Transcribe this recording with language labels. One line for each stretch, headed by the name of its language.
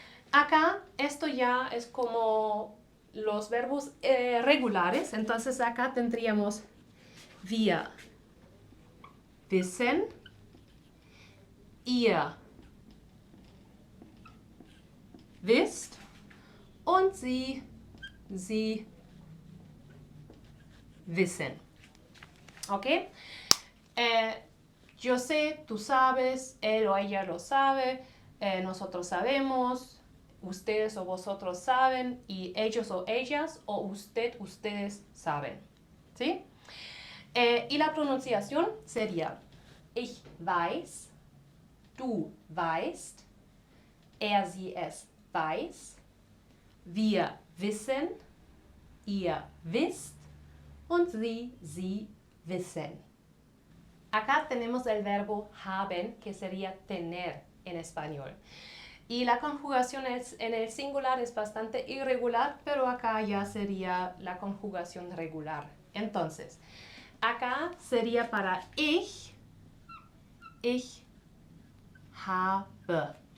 Spanish: Acá, esto ya es como los verbos regulares, entonces acá tendríamos
German: wir wissen, ihr wisst und sie wissen.
Spanish: ¿Ok? Yo sé, tú sabes, él o ella lo sabe, nosotros sabemos, ustedes o vosotros saben, y ellos o ellas, o ustedes saben. ¿Sí? Y la pronunciación sería
German: ich weiß, du weißt, er, sie, es weiß, wir wissen, ihr wisst und sie wissen.
Spanish: Acá tenemos el verbo haben, que sería tener en español. Y la conjugación en el singular es bastante irregular, pero acá ya sería la conjugación regular. Entonces, acá sería para
German: ich habe.